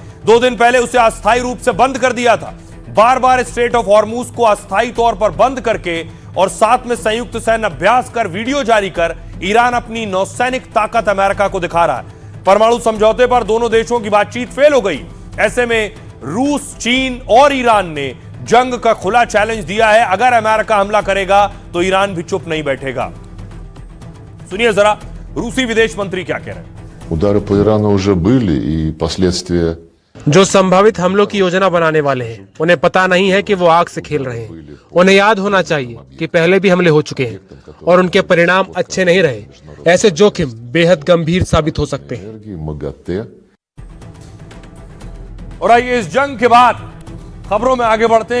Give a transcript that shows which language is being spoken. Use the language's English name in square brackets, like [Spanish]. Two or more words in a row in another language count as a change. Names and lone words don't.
[Hindi] 2 दिन पहले उसे अस्थायी रूप से बंद कर दिया था। बार बार स्ट्रेट ऑफ हॉर्मुज को अस्थायी तौर पर बंद करके और साथ में संयुक्त सैन्य अभ्यास कर वीडियो जारी कर ईरान अपनी नौसैनिक ताकत अमेरिका को दिखा रहा है। परमाणु समझौते पर दोनों देशों की बातचीत फेल हो गई। ऐसे में रूस, चीन और ईरान ने जंग का खुला चैलेंज दिया है। अगर अमेरिका हमला करेगा तो ईरान भी चुप नहीं बैठेगा। सुनिए जरा रूसी विदेश मंत्री क्या कह रहे हैं। [Russian] Удары по Ирану уже были и последствия. [Hindi] जो संभावित हमलों की योजना बनाने वाले हैं उन्हें पता नहीं है कि वो आग से खेल रहे हैं। उन्हें याद होना चाहिए कि पहले भी हमले हो चुके हैं और उनके परिणाम अच्छे नहीं रहे। ऐसे जोखिम बेहद गंभीर साबित हो सकते हैं। और आइए इस जंग के बाद खबरों में आगे बढ़ते हैं।